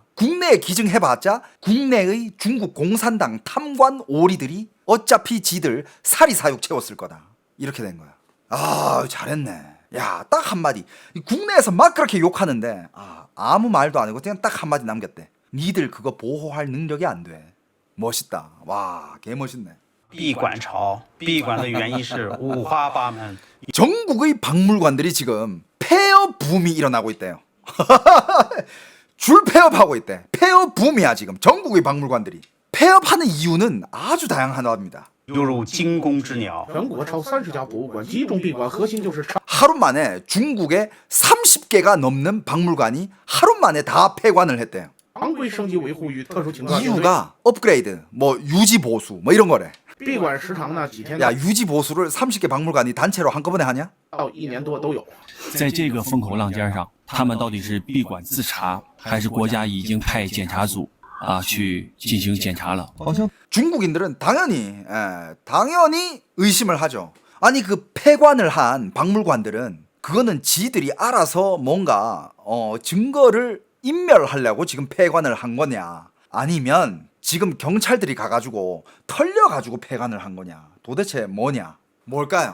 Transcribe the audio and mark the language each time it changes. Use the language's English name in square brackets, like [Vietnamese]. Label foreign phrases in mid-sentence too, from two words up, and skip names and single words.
[Korean] 국내에 기증해봤자 국내의 중국 공산당 탐관 오리들이 어차피 지들 사리사욕 채웠을 거다. 이렇게 된 거야. 아, 잘했네. 야, 딱 한마디. 국내에서 막 그렇게 욕하는데 아무 말도 안 하고 그냥 딱 한마디 남겼대. 니들 그거 보호할 능력이 안 돼. 멋있다. 와, 개멋있네. [Chinese] 闭馆潮，闭馆的原因是五花八门。 [Korean] 전국의 박물관들이 지금 폐업 붐이 일어나고 있대요. 줄 폐업하고 있대. 폐업 붐이야 지금 전국의 박물관들이. 폐업하는 이유는 아주 다양하답니다. [Chinese] 犹如惊弓之鸟。全国超30家博物馆集中闭馆，核心就是长。 [Korean] 하루 만에 중국에 30개가 넘는 박물관이 하루 만에 다 폐관을 했대요. [Chinese] 常规升级维护与特殊情况应对。 [Korean] 이유가 업그레이드, 뭐 유지 보수, 뭐 이런 거래. [Chinese] 闭馆时长呢几天 [Korean] 야, 유지 보수를 30개 박물관이 단체로 한꺼번에 하냐? [Chinese] 到1年多都有。在这个风口浪尖上，他们到底是闭馆自查，还是国家已经派检查组去进行检查了？ [Korean] 중국인들은 당연히 의심을 하죠. 아니 그 폐관을 한 박물관들은 그거는 지들이 알아서 뭔가 증거를 인멸하려고 지금 폐관을 한 거냐, 아니면 지금 경찰들이 가가지고 털려가지고 폐관을 한 거냐, 도대체 뭐냐, 뭘까요?